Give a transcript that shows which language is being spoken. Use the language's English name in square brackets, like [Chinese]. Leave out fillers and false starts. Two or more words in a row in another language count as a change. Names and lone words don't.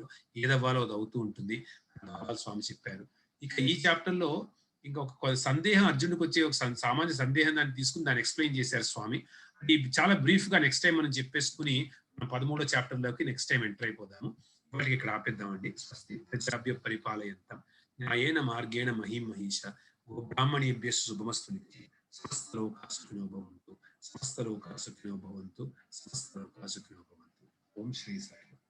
[Telugu] ఏదవ్వాలో అది అవుతూ ఉంటుంది. భావాలు స్వామి చెప్పారు. ఇక ఈ చాప్టర్‌లో ఇంకా ఒక సందేహం అర్జునుడికొచ్చే ఒక సామాన్య సందేహం దాన్ని తీసుకొని దాన్ని ఎక్స్‌ప్లెయిన్ చేశారు స్వామి. అది చాలా బ్రీఫ్‌గా [English] next time [Telugu] మనం చెప్పేసుకొని మనం 13 చాప్టర్‌లోకి [English] next time [Telugu] ఎంటర్ అయిపోదాము. ఇప్పటికి ఇక్కడ ఆపేద్దామండి. [Sanskrit] స్వస్తి ప్రజాభ్య పరిపాలయంతాం న్యాయేన మార్గేణ మహీం మహీష గోబ్రాహ్మణేభ్య శుభమస్తు నిత్యం సమస్త లోకా సుఖినో భవంతు సమస్త లోకా సుఖినో భవంతు సమస్త లోకా సుఖినో భవంతు ఓం శ్రీ సాయి